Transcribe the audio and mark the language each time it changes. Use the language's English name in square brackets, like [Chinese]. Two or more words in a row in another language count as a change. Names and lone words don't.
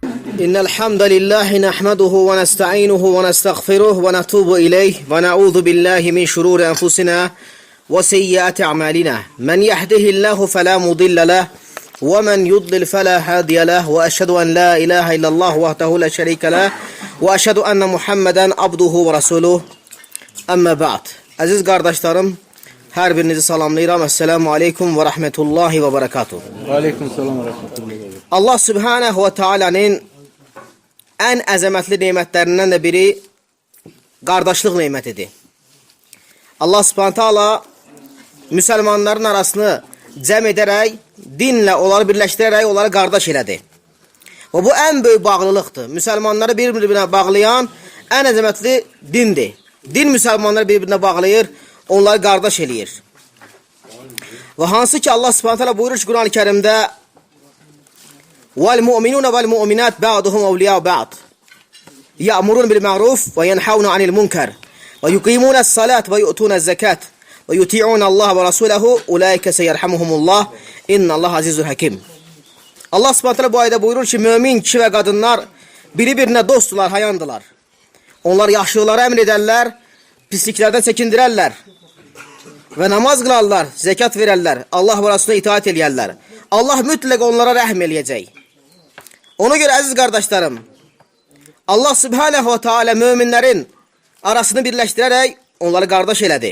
[Arabic] إن الحمد لله نحمده ونستعينه ونستغفره ونتوب إليه ونعوذ بالله من شرور أنفسنا وسيئات أعمالنا من يهده الله فلا مضل له ومن يضلل فلا هادي له وأشهد أن لا إله إلا الله وحده لا شريك له وأشهد أن محمدا عبده ورسوله أما بعد [Azerbaijani] Aziz kardeşlerim, her birinizi salamlayıram. [Arabic] السلام عليكم ورحمة الله وبركاته. عليكم السلام ورحمة الله. [Azerbaijani] Allah [Arabic] سبحانه وتعالى'nın [Azerbaijani] en əzəmətli nemətlərindən də biri qardaşlıq nemətidir. Allah [Arabic] سبحانه تعالى [Azerbaijani] müsəlmanların arasını cəm edərək, dinlə onları birləşdirərək onları qardaş elədi. Və bu ən böyük bağlılıqdır. Müsəlmanları bir-birinə bağlayan ən əzəmətli dindir. Din müsəlmanları bir-birinə bağlayır, onları qardaş eləyir. Və hansı ki Allah Subhanahu Taala buyurur ki Quran-ı Kərimdə [Arabic] وَالْمُؤْمِنُونَ وَالْمُؤْمِنَاتِ بَعْضُهُمْ أَوْلِيَاءُ بَعْضٍ يَأْمُرُونَ بِالْمَعْرُوفِ وَيَنْهَوْنَ عَنِ الْمُنكَرِ وَيُقِيمُونَ الصَّلَاةَ وَيُؤْتُونَ الزَّكَاةَ وَيُطِيعُونَ اللّٰهَ وَرَسُولَهُ أُولَٰئِكَ سَيَرْحَمُهُمُ اللّٰهُ اِنَّ اللّٰهَ عَزِيزٌ حَكِيمٌ. [Azerbaijani] Allah [Arabic] سبحانه تعالى [Azerbaijani] bu ayda buyurur ki mümin kişi və qadınlar bir-birinə dostdular, hayandılar. Onlar yaxşılıqları əmr edərlər, pisliklərdən çəkindirərlər və namaz qılarlar, zəkat verərlər, Allah və Rasuluna itaat eləyərlər. Allah mütləq onlara rəhm eləyəcək. Ona görə əziz qardaşlarım, Allah [Arabic] سبحانه وتعالى [Azerbaijani] möminlərin arasını birləşdirərək onları qardaş elədi.